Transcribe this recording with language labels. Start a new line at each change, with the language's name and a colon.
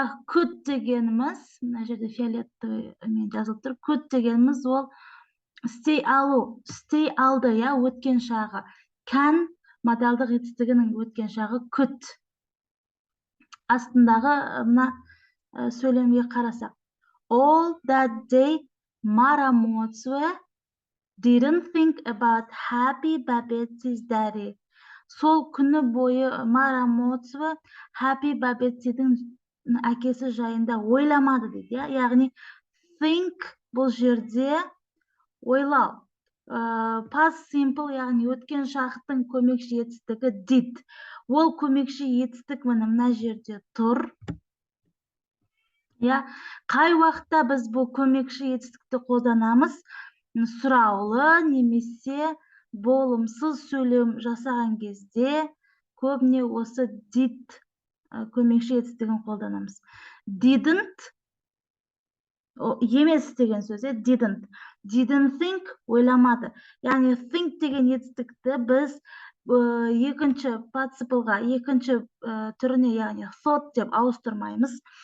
Kazakh: Could дегеніміз, мына жерде фиолетовый жазылып тұр. Could дегеніміз ол stay алу, stay алды, өткен шағы. Can модальдық етістігінің өткен шағы could. Астындағы мына сөйлемге қарасақ.
English: All that day, Mara Motzwe didn't think about Happy Babette's daddy.
Kazakh: Сол күні бойы Мара Моцве Happy Babette'дің әкесі жайында ойламады дейді. Яғни think бұл жерде ойлау. Past simple, яғни өткен шақтың көмекші етістігі did. Ол көмекші етістік мына жерде тұр. Қай уақытта біз бұл көмекші етістікті қолданамыз? Сұраулы немесе болымсыз сөйлем жасаған кезде көбіне осы did көмекші етістігін қолданамыз. Didn't емес деген сөз, didn't.
English: Didn't think
Kazakh: ойламады. Яғни think деген етістікті біз екінші participle-ға, екінші түріне, яғни thought деп ауыстырмаймыз.